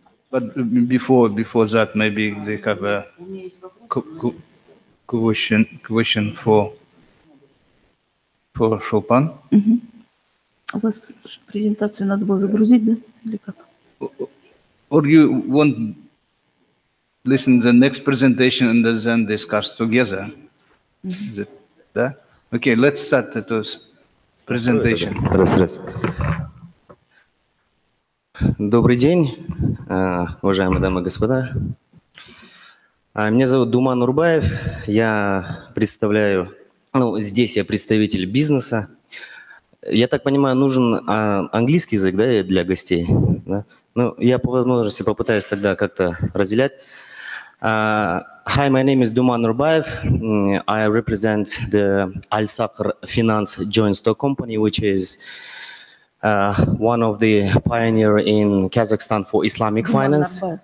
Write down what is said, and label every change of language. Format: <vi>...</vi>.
<en>But before that, maybe they have a question for Shulpan.</en> <ru>У вас презентацию надо было загрузить, да? Или как?</ru> <en>Or you want listen to the next presentation and then discuss together?</en> <ru>Да?</ru> <en>Okay, let's start the presentation.</en> <ru>Раз. Добрый день, уважаемые дамы и господа. Меня зовут Думан Урбаев. Я представляю, здесь я представитель бизнеса. Я так понимаю, нужен английский язык, да, для гостей? Да? Ну, я по возможности попытаюсь тогда как-то разделять.</ru> <en>Hi, my name is Duman Urbaev. I represent the Al-Sakhr Finance Joint Stock Company, which is one of the pioneer in Kazakhstan for Islamic finance.</en>